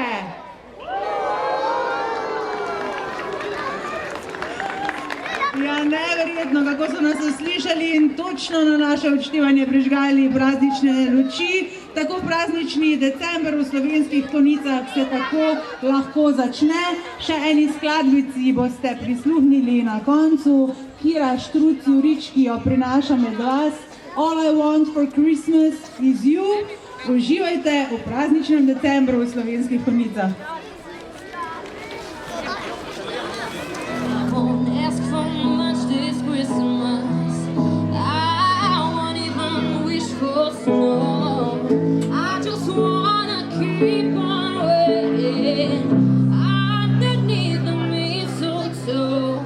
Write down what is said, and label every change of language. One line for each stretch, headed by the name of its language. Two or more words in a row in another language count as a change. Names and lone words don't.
Slovenian: Ja, neverjetno, kako so nas slišali in točno na naše odštevanje prižgali praznične luči. Tako praznični december v Slovenskih Konjicah se tako lahko začne. Še eni skladbici boste prisluhnili na koncu. Kira Štruc Jurič, ki jo prinaša med vas.
English: All I want for Christmas is you.
Slovenian: Uživajte v prazničnem decembru v Slovenskih Konjicah.
English: Keep on waiting underneath the mistletoe.